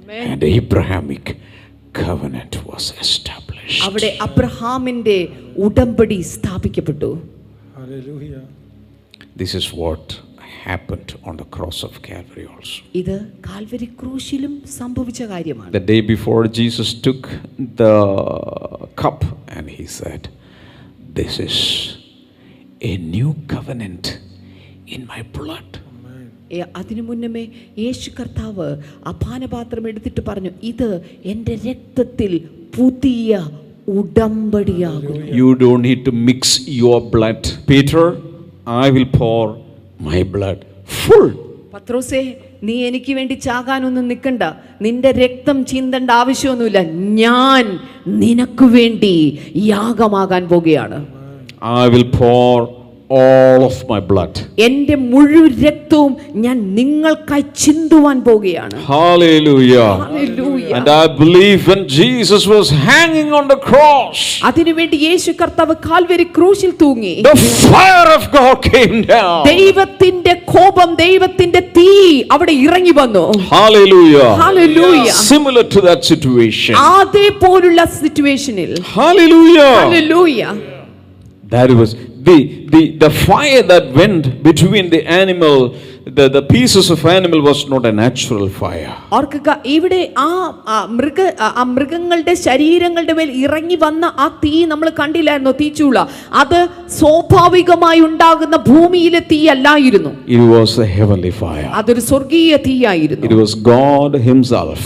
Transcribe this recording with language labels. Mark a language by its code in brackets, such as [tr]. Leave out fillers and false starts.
[en] And Abrahamic covenant was established. [ml] അവിടെ അബ്രഹാമിന്റെ ഉടമ്പടി സ്ഥാപിക്കപ്പെട്ടു. [en] Hallelujah. This is what happened on the cross of Calvary also. [ml] ഇത് Calvary ക്രൂശിലും സംഭവിച്ച കാര്യമാണ്. [en] The day before, Jesus took the cup and he said, "This is a new covenant in my blood." [ml] അതിനു മുന്നമേ യേശു കർത്താവ് അപാനപാത്രം എടുത്തിട്ട് പറഞ്ഞു, ഇത് എൻ്റെ രക്തത്തിൽ പുതിയ ഉടമ്പടിയാകുന്നു. [en] You don't need to mix your blood. Peter, I will pour my blood full. [ml] പത്രോസേ, നീ എനിക്ക് വേണ്ടി ചാകാനൊന്നും നിൽക്കണ്ട, നിന്റെ രക്തം ചിന്തേണ്ട ആവശ്യമൊന്നുമില്ല, ഞാൻ നിനക്ക് വേണ്ടി യാഗമാകാൻ പോകുകയാണ്. [en] I will pour all of my blood. [ml] എന്റെ മുഴുവൻ രക്തവും ഞാൻ നിങ്ങൾക്കായി ചിന്തുവാൻ പോകുകയാണ്. [en] Hallelujah. Hallelujah. And I believe when Jesus was hanging on the cross, [ml] അതിനുവേണ്ടി യേശു കർത്താവ് കാൽവരി ക്രൂശിൽ തൂങ്ങി. [en] the fire of God came down. [ml] ദൈവത്തിന്റെ കോപം, ദൈവത്തിന്റെ തീ അവിടെ ഇറങ്ങി വന്നു. [en] Hallelujah. Hallelujah. Similar to that situation. [ml] അതേപോലുള്ള സിറ്റുവേഷനിൽ. [en] Hallelujah. Hallelujah. That was the fire that went between the animal, the pieces of animal was not a natural fire. [ml] ഓർക്കുക, ഇവിടെ ആ മൃഗങ്ങളുടെ ശരീരങ്ങളുടെ മേൽ ഇറങ്ങി വന്ന ആ തീ നമ്മൾ കണ്ടില്ലായിരുന്നോ? തീച്ചൂള. അത് സ്വാഭാവികമായി ഉണ്ടാകുന്ന ഭൂമിയിലെ തീ അല്ലായിരുന്നു. [en] It was a heavenly fire. [ml] അതൊരു സ്വർഗീയ തീയായിരുന്നു. [en] It was God himself.